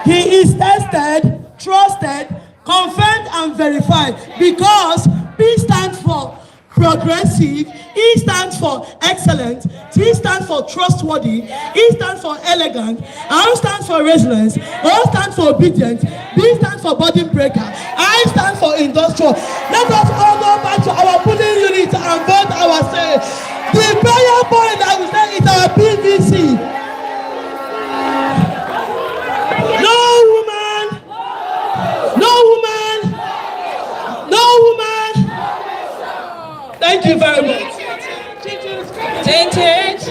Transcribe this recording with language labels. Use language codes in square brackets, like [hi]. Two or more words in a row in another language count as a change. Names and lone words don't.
[en] He is tested, trusted, confirmed and verified because P stands for progressive, E stands for excellent, T stands for trustworthy, E stands for elegant, R stands for resilience, O stands for obedient, B stands for burden breaker, I stands for industrial. Let us all go back to our polling unit and vote our say. The prayer point I will say is our PVC. No woman, no woman, no woman. Thank you very much. Change.